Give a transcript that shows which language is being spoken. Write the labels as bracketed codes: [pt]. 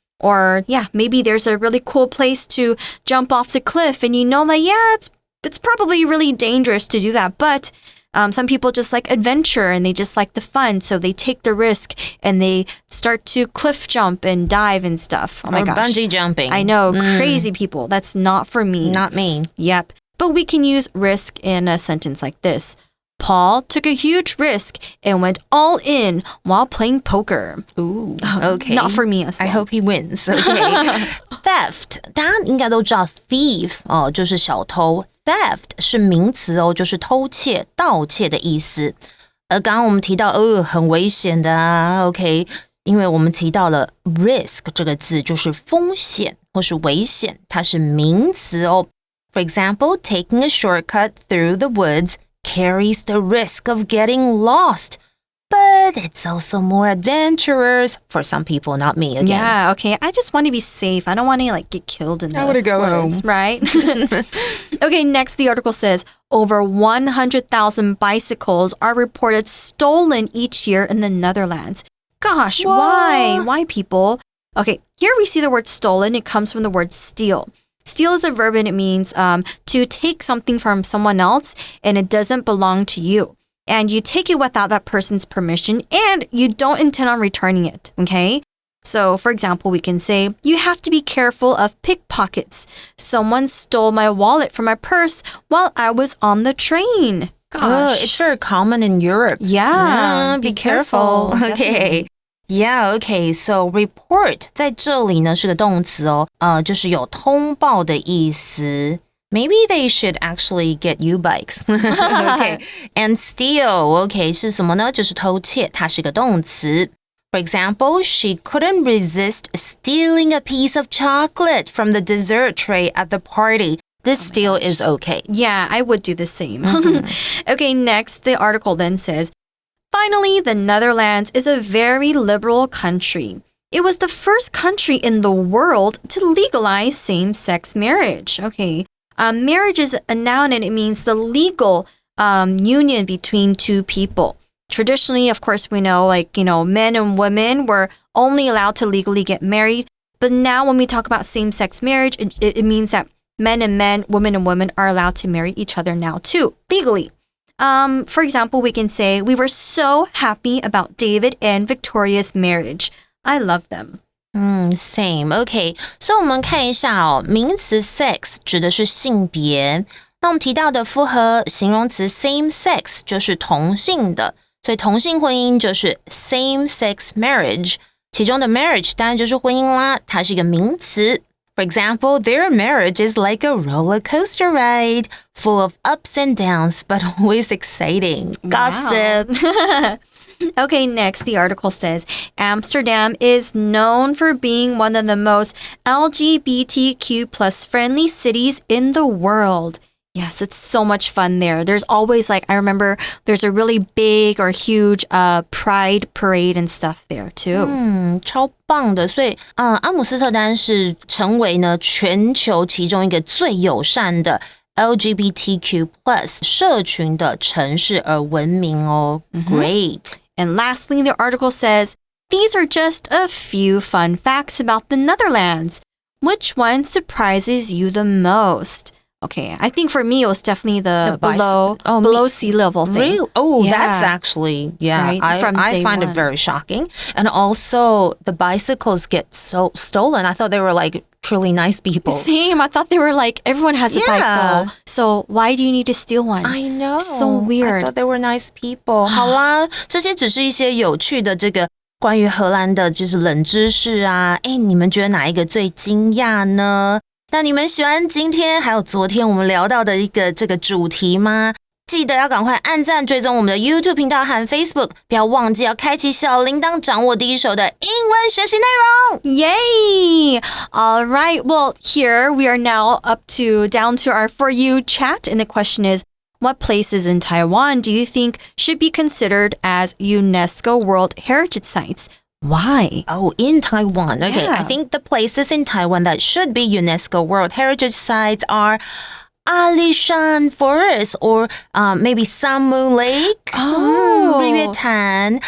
[en] Or, yeah, maybe there's a really cool place to jump off the cliff and you know that, yeah, it's probably really dangerous to do that, but some people just like adventure and they just like the fun, so they take the risk and they start to cliff jump and dive and stuff. Oh my gosh. Bungee jumping. I know, crazy people. That's not for me. Not me. Yep. But we can use risk in a sentence like this. Paul took a huge risk and went all in while playing poker. Ooh, okay. Not for me as well. I hope he wins. Okay. [zh] Theft, 大家应该都知道 thief 哦，就是小偷。 Theft 是名词哦，就是偷窃、盗窃的意思。而刚刚我们提到很危险的啊 ，OK， 因为我们提到了 risk 这个字就是风险或是危险，它是名词哦。 [en] For example, taking a shortcut through the woods carries the risk of getting lost. But it's also more adventurous for some people, not me again. Yeah, okay. I just want to be safe. I don't want to like get killed in the want to go woods, home. Right? Okay, next the article says, over 100,000 bicycles are reported stolen each year in the Netherlands. Gosh, Whoa. why? Why, people? Okay, here we see the word stolen. It comes from the word steal. Steal is a verb and it means to take something from someone else and it doesn't belong to you. And you take it without that person's permission and you don't intend on returning it, okay? So, for example, we can say, you have to be careful of pickpockets. Someone stole my wallet from my purse while I was on the train. Gosh. Oh, it's very common in Europe. Yeah, be careful. Okay. Yeah, okay. [zh] So report 在这里呢是个动词哦，就是有通报的意思。 [en] Maybe they should actually get you bikes. Okay. And steal, okay, [zh] 是什么呢？就是偷窃，它是个动词。 [en] For example, she couldn't resist stealing a piece of chocolate from the dessert tray at the party. This steal is okay. Yeah, I would do the same. Okay, next, the article then says, finally, the Netherlands is a very liberal country. It was the first country in the world to legalize same-sex marriage. Okay, marriage is a noun and it means the legal union between two people. Traditionally, of course, we know, men and women were only allowed to legally get married. But now when we talk about same-sex marriage, it means that men and men, women and women are allowed to marry each other now too, legally. For example, we can say, we were so happy about David and Victoria's marriage. I love them. Same. Okay. [zh] So 我们看一下哦，名词 sex 指的是性别。那我们提到的复合形容词 same sex 就是同性的，所以同性婚姻就是 same sex marriage。其中的 marriage 当然就是婚姻啦，它是一个名詞。 [en] For example, their marriage is like a roller coaster ride, full of ups and downs, but always exciting. Gossip. Okay, next, the article says, Amsterdam is known for being one of the most LGBTQ plus friendly cities in the world. Yes, it's so much fun there. There's always I remember there's a really big or huge pride parade and stuff there too. [zh] 超棒的。所以阿姆斯特丹是成为呢全球其中一个最友善的 LGBTQ plus 社群的城市而闻名哦。 [en] Great. And lastly, the article says, these are just a few fun facts about the Netherlands. Which one surprises you the most? Okay, I think for me it was definitely the below sea level thing. Really? Oh, yeah. That's actually, right? I find it very shocking. And also the bicycles get so stolen. I thought they were truly nice people. Same. I thought they were everyone has a bike though. So why do you need to steal one? I know. So weird. I thought they were nice people. [zh] 好啦，这些只是一些有趣的这个关于荷兰的就是冷知识啊。你们觉得哪一个最惊讶呢？那你们喜欢今天还有昨天我们聊到的一个这个主题吗？记得要赶快按赞追踪我们的 YouTube 频道和 Facebook， 不要忘记要开启小铃铛，掌握第一手的英文学习内容。 [en] Yay! All right, well, here we are now down to our For You chat, and the question is, what places in Taiwan do you think should be considered as UNESCO World Heritage Sites? Why? Oh, in Taiwan. Okay, Yeah. I think the places in Taiwan that should be UNESCO World Heritage Sites are Alishan Forest or maybe Samu Lake, 日月潭.